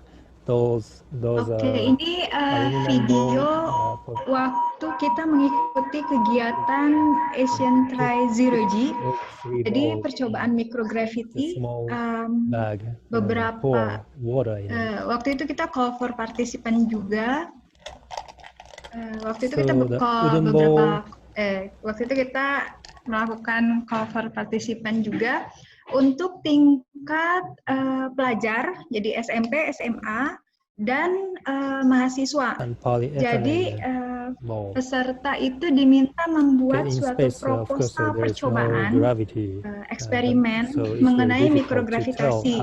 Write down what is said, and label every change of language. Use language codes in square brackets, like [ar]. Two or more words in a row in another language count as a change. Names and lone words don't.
[en] Those [id] Oke, [en] are [id] ini video waktu kita mengikuti kegiatan Asian Try Zero G. Jadi percobaan microgravity, beberapa waktu itu kita [en] call for participant [id] juga. Waktu itu kita waktu itu kita melakukan [en] call for participant [id] juga untuk tingkat pelajar, jadi SMP, SMA, dan mahasiswa. Jadi peserta itu diminta membuat suatu proposal percobaan eksperimen mengenai mikrogravitasi.